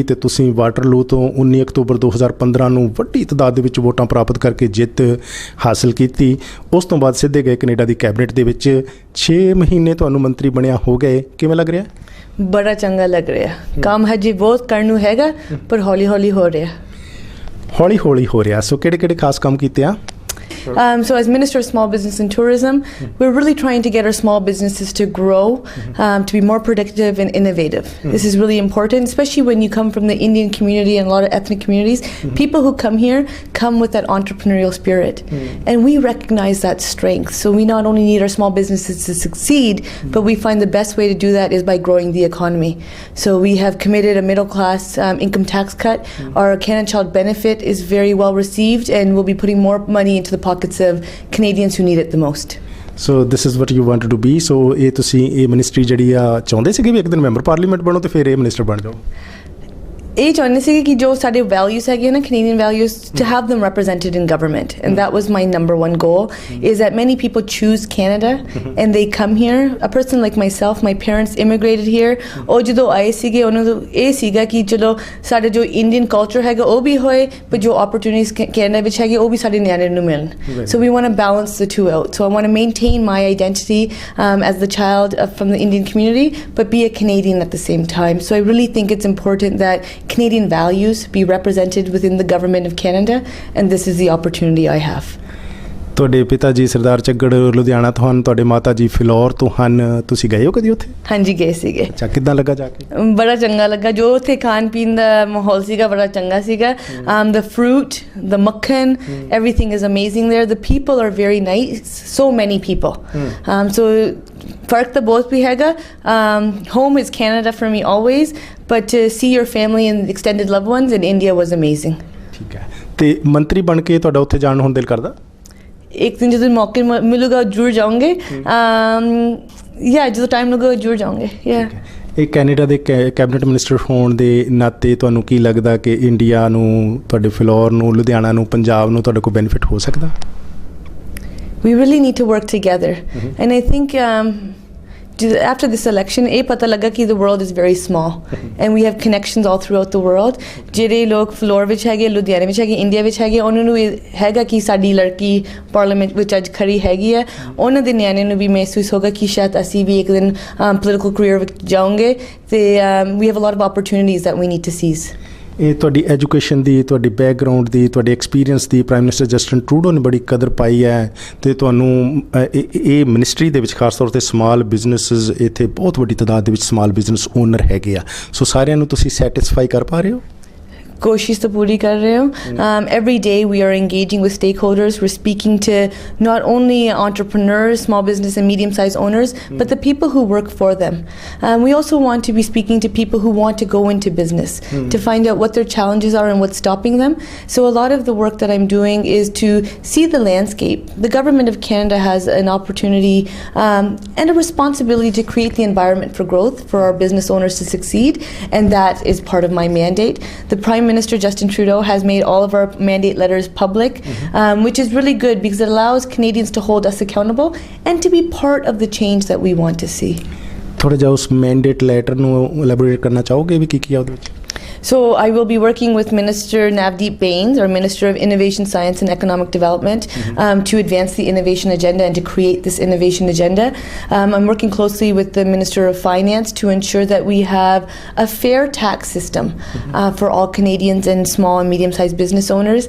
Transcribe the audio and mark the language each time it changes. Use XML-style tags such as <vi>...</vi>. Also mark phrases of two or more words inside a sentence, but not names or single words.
<pa>ਤੇ ਤੁਸੀਂ ਵਾਟਰਲੂ ਤੋਂ 19 ਅਕਤੂਬਰ 2015 ਨੂੰ ਵੱਡੀ ਤਾਦਾਦ ਦੇ ਵਿੱਚ ਵੋਟਾਂ ਪ੍ਰਾਪਤ ਕਰਕੇ ਜਿੱਤ ਹਾਸਲ ਕੀਤੀ। ਉਸ ਤੋਂ ਬਾਅਦ ਸਿੱਧੇ ਗਏ ਕੈਨੇਡਾ ਦੀ ਕੈਬਨਿਟ ਦੇ ਵਿੱਚ। 6 ਮਹੀਨੇ ਤੁਹਾਨੂੰ ਮੰਤਰੀ ਬਣਿਆ ਹੋ ਗਏ, ਕਿਵੇਂ ਲੱਗ ਰਿਹਾ? ਬੜਾ ਚੰਗਾ ਲੱਗ ਰਿਹਾ। ਕੰਮ ਹਜੇ ਬਹੁਤ ਕਰਨ ਨੂੰ ਹੈਗਾ ਪਰ ਹੌਲੀ ਹੌਲੀ ਹੋ ਰਿਹਾ। ਹੋ ਰਿਹਾ। ਸੋ ਕਿਹੜੇ ਖਾਸ ਕੰਮ ਕੀਤੇ ਆ?</pa> <en>So as Minister of Small Business and Tourism, we're really trying to get our small businesses to grow, to be more productive and innovative. This is really important, especially when you come from the Indian community and a lot of ethnic communities. People who come here come with that entrepreneurial spirit. And we recognize that strength. So we not only need our small businesses to succeed, but we find the best way to do that is by growing the economy. So we have committed a middle class income tax cut. Our Canada Child benefit is very well received, and we'll be putting more money into the pockets of Canadians who need it the most. So this is what you wanted to be.</en> <pa>So ਇਹ ਤੁਸੀਂ ਇਹ ਮਿਨਿਸਟਰੀ ਜਿਹੜੀ ਆ ਚਾਹੁੰਦੇ ਸੀਗੇ ਵੀ ਇੱਕ ਦਿਨ</pa> <en>member parliament</en> <pa>ਬਣੋ ਤੇ ਫਿਰ ਇਹ ਮਿਨਿਸਟਰ ਬਣ ਜਾਓ? ਇਹ ਚਾਹੁੰਦੇ ਸੀਗੇ ਕਿ ਜੋ ਸਾਡੇ ਵੈਲਿਊਜ਼ ਹੈਗੇ ਨਾ</pa> <en>Canadian values, to have them represented in government, and that was my number one goal. Is that many people choose Canada and they come here. A person like myself, my parents immigrated here.</en> <pa>ਉਹ ਜਦੋਂ ਆਏ ਸੀਗੇ ਉਹਨਾਂ ਨੂੰ ਇਹ ਸੀਗਾ ਕਿ ਚਲੋ ਸਾਡੇ ਜੋ</pa> <en>Indian culture</en> <pa>ਹੈਗਾ ਉਹ ਵੀ ਹੋਏ, but ਜੋ opportunities Canada ਵਿੱਚ ਹੈਗੇ ਉਹ ਵੀ ਸਾਡੇ ਨਿਆਣਿਆਂ ਨੂੰ ਮਿਲਣ.</pa> <en>So we want to balance the two out. So I want to maintain my identity as the child from the Indian community, but be a Canadian at the same time. So I really think it's important that Canadian values be represented within the government of Canada, and this is the opportunity I have.</en> <pa>ਤੁਹਾਡੇ ਪਿਤਾ ਜੀ ਸਰਦਾਰ ਝੱਗੜ ਲੁਧਿਆਣਾ ਤੋਂ ਹਨ, ਤੁਹਾਡੇ ਮਾਤਾ ਜੀ ਫਿਲੌਰ ਤੋਂ ਹਨ। ਤੁਸੀਂ ਗਏ ਹੋ ਕਦੀ ਉੱਥੇ? ਹਾਂਜੀ ਗਏ ਸੀਗੇ। ਅੱਛਾ, ਕਿੱਦਾਂ ਲੱਗਾ ਜਾ ਕੇ? ਬੜਾ ਚੰਗਾ ਲੱਗਾ। ਜੋ ਉੱਥੇ ਖਾਣ ਪੀਣ ਦਾ ਮਾਹੌਲ ਸੀਗਾ ਬੜਾ ਚੰਗਾ ਸੀਗਾ।</pa> <en>The fruit, the makhan, everything is amazing there. The people are very nice, so many people.</en> <pa>So ਫਰਕ ਤਾਂ ਬਹੁਤ ਵੀ ਹੈਗਾ।</pa> <en>Home is Canada for me always, but to see your family and extended loved ones in India was amazing.</en> <pa>ਠੀਕ ਹੈ। ਤੇ ਮੰਤਰੀ ਬਣ ਕੇ ਤੁਹਾਡਾ ਉੱਥੇ ਜਾਣ ਨੂੰ ਹੁਣ ਦਿਲ ਕਰਦਾ? ਇੱਕ ਦਿਨ ਜਦੋਂ ਮੌਕੇ ਮਿਲੂਗਾ ਜ਼ਰੂਰ ਜਾਵਾਂਗੇ। ਜਦੋਂ ਟਾਈਮ ਲੱਗੇਗਾ ਜ਼ਰੂਰ ਜਾਵਾਂਗੇ। ਇਹ ਕੈਨੇਡਾ ਦੇ</pa> <en>cabinet minister</en> <pa>ਹੋਣ ਦੇ ਨਾਤੇ ਤੁਹਾਨੂੰ ਕੀ ਲੱਗਦਾ ਕਿ ਇੰਡੀਆ ਨੂੰ, ਤੁਹਾਡੇ ਫਿਲੌਰ ਨੂੰ, ਲੁਧਿਆਣਾ ਨੂੰ, ਪੰਜਾਬ ਨੂੰ ਤੁਹਾਡੇ ਕੋਲ ਬੈਨੀਫਿਟ ਹੋ ਸਕਦਾ?</pa> <en>We really need to work together. And I think after this election</en> <pa>ਇਹ ਪਤਾ ਲੱਗਾ ਕਿ</pa> <en>the world is very small and we have connections all throughout the world.</en> <pa>ਜਿਹੜੇ ਲੋਕ ਫਲੋਰ ਵਿੱਚ ਹੈਗੇ, ਲੁਧਿਆਣੇ ਵਿੱਚ ਹੈਗੇ, ਇੰਡੀਆ ਵਿੱਚ ਹੈਗੇ, ਉਹਨਾਂ ਨੂੰ ਹੈਗਾ ਕਿ ਸਾਡੀ ਲੜਕੀ ਪਾਰਲੀਮੈਂਟ ਵਿੱਚ ਅੱਜ ਖੜੀ ਹੈਗੀ ਹੈ। ਉਹਨਾਂ ਦੇ ਨਿਆਣੇ ਨੂੰ ਵੀ ਮਹਿਸੂਸ ਹੋਗਾ ਕਿ ਸ਼ਾਇਦ ਅਸੀਂ ਵੀ ਇੱਕ ਦਿਨ</pa> <en>political career</en> <pa>ਵਿੱਚ ਜਾਵਾਂਗੇ।</pa> <en>ਤੇ we have a lot of opportunities that we need to seize.</en> <pa>ਇਹ ਤੁਹਾਡੀ ਐਜੂਕੇਸ਼ਨ ਦੀ, ਤੁਹਾਡੀ ਬੈਕਗਰਾਊਂਡ ਦੀ, ਤੁਹਾਡੇ ਐਕਸਪੀਰੀਅੰਸ ਦੀ</pa> <en>prime minister</en> <pa>ਜਸਟਿਨ ਟਰੂਡੋ ਨੇ ਬੜੀ ਕਦਰ ਪਾਈ ਹੈ। ਅਤੇ ਤੁਹਾਨੂੰ ਇਹ ਮਿਨਿਸਟਰੀ ਦੇ ਵਿੱਚ ਖਾਸ ਤੌਰ 'ਤੇ</pa> <en>small businesses,</en> <pa>ਇੱਥੇ ਬਹੁਤ ਵੱਡੀ ਤਾਦਾਦ ਦੇ ਵਿੱਚ</pa> <en>small business owner</en> <pa>ਹੈਗੇ ਆ। ਸੋ ਸਾਰਿਆਂ ਨੂੰ ਤੁਸੀਂ ਸੈਟਿਸਫਾਈ ਕਰ ਪਾ ਰਹੇ ਹੋ? ਕੋਸ਼ਿਸ਼ ਤਾਂ ਪੂਰੀ ਕਰ ਰਹੇ ਹੋ।</pa> <en>Every day we are engaging with stakeholders. We're speaking to not only entrepreneurs, small business and medium-sized owners, but the people who work for them. We also want to be speaking to people who want to go into business to find out what their challenges are and what's stopping them. So a lot of the work that I'm doing is to see the landscape. The government of Canada has an opportunity and a responsibility to create the environment for growth for our business owners to succeed, and that is part of my mandate. The Prime Minister Justin Trudeau has made all of our mandate letters public, which is really good because it allows Canadians to hold us accountable and to be part of the change that we want to see.</en> <pa>ਥੋੜ੍ਹਾ ਜਿਹਾ ਉਸ</pa> <en>mandate letter</en> <pa>ਨੂੰ ਐਲੈਬੋਰੇਟ ਕਰਨਾ ਚਾਹੋਗੇ ਵੀ ਕੀ ਆ ਉਹਦੇ ਵਿੱਚ?</pa> <en>So I will be working with Minister Navdeep Bains, our Minister of Innovation, Science and Economic Development, to advance the innovation agenda and to create this innovation agenda. I'm working closely with the Minister of Finance to ensure that we have a fair tax system for all Canadians and small and medium-sized business owners.</en>